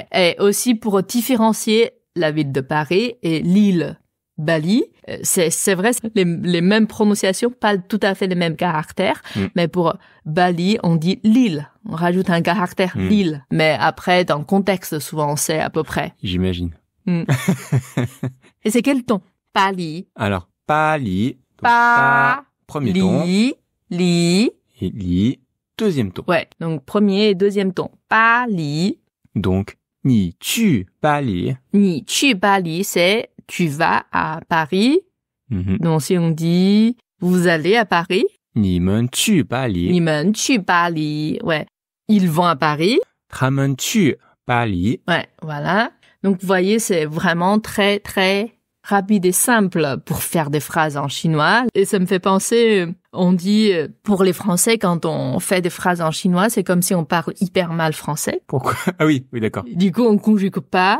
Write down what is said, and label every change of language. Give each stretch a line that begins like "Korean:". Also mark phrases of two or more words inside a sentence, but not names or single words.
French: Et aussi pour différencier la ville de Paris et l'île Bali, c'est vrai, les mêmes prononciations, pas tout à fait les mêmes caractères, mais pour Bali, on dit l'île, on rajoute un caractère l'île, mais après, dans le contexte, souvent, on sait à peu près. J'imagine. Et c'est quel ton? Bali. Alors, Bali, premier ton. Li. Et li, deuxième ton. Ouais, donc premier et deuxième ton. Bali. Donc,
Chinese: 你去巴黎. 你去巴黎,
French: c'est tu vas à Paris. Donc si on dit vous allez à Paris.
Chinese: 你们去巴黎. 你们去巴黎.
French: Ouais. Ils vont à Paris.
Chinese: 他们去巴黎.
French: Ouais, voilà. Donc vous voyez, c'est vraiment très très rapide et simple pour faire des phrases en chinois. Et ça me fait penser, on dit, pour les Français, quand on fait des phrases en chinois, c'est comme si on parle hyper mal français. Pourquoi? Ah oui, d'accord. Du coup, on conjugue pas.